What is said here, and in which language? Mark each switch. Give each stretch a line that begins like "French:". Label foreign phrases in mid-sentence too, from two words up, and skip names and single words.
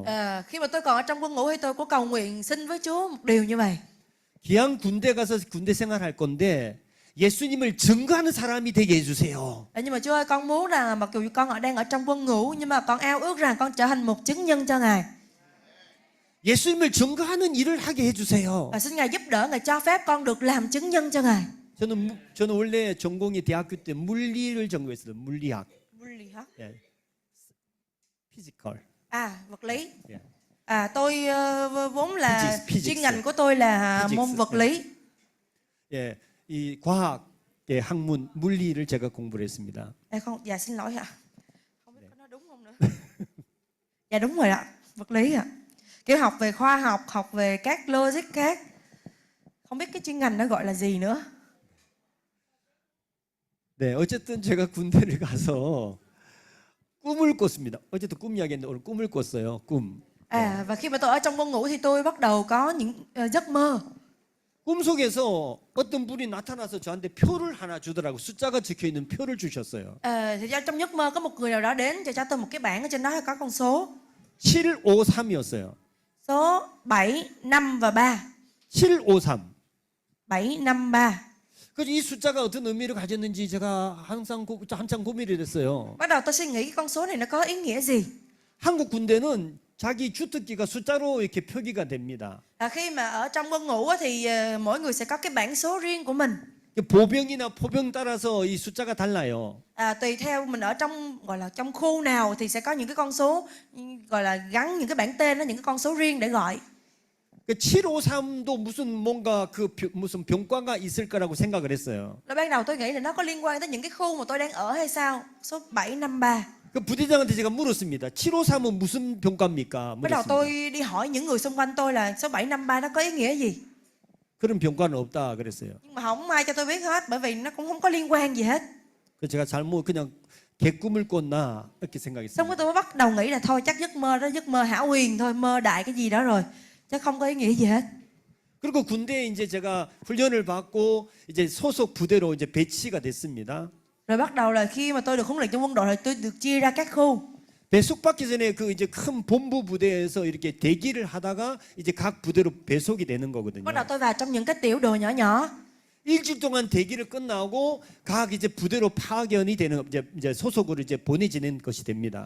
Vietnamese: Khi mà tôi còn ở trong quân ngũ thì tôi có cầu nguyện xin với Chúa một điều như vậy.
Korean: 기왕 군대 가서 군대 생활할 건데 예수님을 증거하는 사람이 되게 해주세요.
Vietnamese: Nhưng mà Chúa ơi, con muốn rằng mặc dù con đang ở trong quân ngũ nhưng mà con ao ước rằng con trở thành một chứng nhân cho Ngài.
Korean: 예수님을 증거하는 일을 하게 해주세요.
Vietnamese: Xin Ngài giúp đỡ, Ngài cho phép con được làm chứng nhân cho Ngài.
Korean: 저는 원래 전공이 대학교 때 물리를 전공했어요. 물리학. 예. 피지컬.
Vietnamese: Vật lý.
Korean: 예.
Vietnamese: Tôi vốn là
English: Physics.
Vietnamese: chuyên ngành của tôi là
English: Physics.
Vietnamese: môn vật lý.
Korean: 예, 이 과학의 학문 물리를 제가 공부를 했습니다.
Vietnamese: Dạ xin lỗi ạ. Không biết có nói đúng không nữa. Dạ đúng rồi ạ, vật lý ạ. Kiểu học về khoa học, học về các logic khác. Không biết cái chuyên ngành đó gọi là gì nữa.
Korean: 네, 어쨌든 제가 군대를 가서 꿈을 꿨습니다. 어쨌든 꿈 이야기했는데 오늘 꿈을 꿨어요. 꿈.
Vietnamese: Và khi mà tôi ở trong quân ngũ thì tôi bắt đầu có những giấc mơ.
Korean: 꿈속에서 어떤 분이 나타나서 저한테 표를 하나 주더라고. 숫자가 적혀 있는 표를 주셨어요.
Vietnamese: Thì trong giấc mơ có một người nào đó đến cho tôi một cái bảng ở trên đó có con số.
Korean: 753이었어요.
Vietnamese: Số 7, 5 và 3. 753. 7, 5, 3.
Korean: 그래서 이 숫자가 어떤 의미를 가졌는지 제가 한참 고민이 됐어요.
Vietnamese: Bắt đầu tôi suy nghĩ cái con số này nó có ý nghĩa gì.
Korean: 한국 군대는 자기 주특기가 숫자로 이렇게 표기가 됩니다.
Vietnamese: Khi mà ở trong quân ngũ thì mỗi người sẽ có cái bảng số riêng của mình.
Korean: 보병이나 포병 따라서 이 숫자가 달라요.
Vietnamese: Tùy theo mình ở trong gọi là trong khu nào thì sẽ có những cái con số gọi là gắn những cái bảng tên đó, những cái con số riêng để gọi.
Korean: 753도 뭔가 무슨 병과가 있을 거라고 생각을 했어요.
Vietnamese: Ban đầu tôi nghĩ là nó có liên quan tới những cái khu mà tôi đang ở hay sao? Số 753.
Korean: 그 부대장한테 제가 물었습니다. 753은 무슨 병과입니까?
Vietnamese: Bắt đầu tôi đi hỏi những người xung quanh tôi là số 753 nó có ý nghĩa gì?
Korean: 그런 병과는 없다 그랬어요.
Vietnamese: Nhưng mà không ai cho tôi biết hết bởi vì nó cũng không có liên quan gì hết.
Korean: 그래서 제가 잘못 그냥 개꿈을 꿨나 이렇게
Vietnamese: Xong rồi
Korean: 생각했습니다.
Vietnamese: tôi bắt đầu nghĩ là thôi chắc giấc mơ đó giấc mơ hão huyền thôi, mơ đại cái gì đó rồi. Chứ không có ý nghĩa gì hết.
Korean: 그리고 군대에 이제 제가 훈련을 받고 이제 소속 부대로 이제 배치가 됐습니다.
Vietnamese: Rồi bắt đầu là khi mà tôi được huấn luyện trong quân đội thì tôi được chia ra các khu.
Korean: 배속 받기 전에 그 이제 큰 본부 부대에서 이렇게 대기를 하다가 이제 각 부대로 배속이 되는 거거든요.
Vietnamese: Bắt đầu tôi vào trong những cái tiểu đội nhỏ nhỏ.
Korean: 일주일 동안 대기를 끝나고 각 이제 부대로 파견이 되는 이제 소속으로 이제 보내지는 것이 됩니다.